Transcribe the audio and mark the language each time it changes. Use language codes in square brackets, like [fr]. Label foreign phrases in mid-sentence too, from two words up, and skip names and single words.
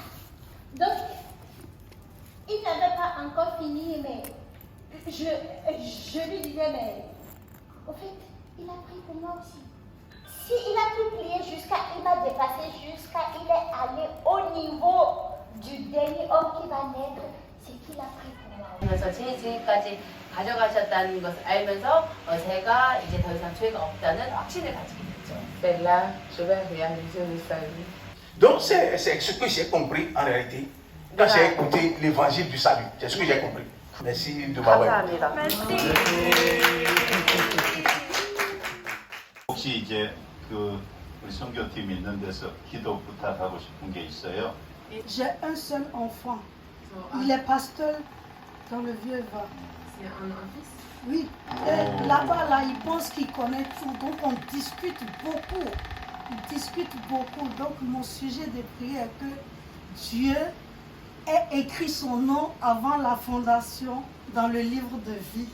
[fr] Donc, il n'avait pas encore fini, mais je lui disais, mais au fait, il a pris pour moi aussi. Si il a pu plier il m'a dépassé jusqu'à, il est allé au niveau du dernier homme qui va naître, c'est qu'il a pris pour moi. [ko] 그래서 제 지금까지 가져가셨다는 것을 알면서 제가 이제 더 이상 죄가 없다는 확신을 가지게 됐죠. [fr] Et là, je vais réaliser le salut. Donc c'est ce que j'ai compris en réalité quand j'ai écouté l'évangile du salut. C'est ce que j'ai compris. Merci de m'avoir écouté. [ko] 혹시 이제 그 우리 선교팀 있는 데서 기도 부탁하고 싶은 게 있어요? [fr] J'ai un seul enfant. Il est pasteur dans le vieux vin. C'est un fils? Oui. Et là-bas, là, il pense qu'il connaît tout. Donc on discute beaucoup. Il discute beaucoup. Donc mon sujet de prière est que Dieu ait écrit son nom avant la fondation dans le livre de vie.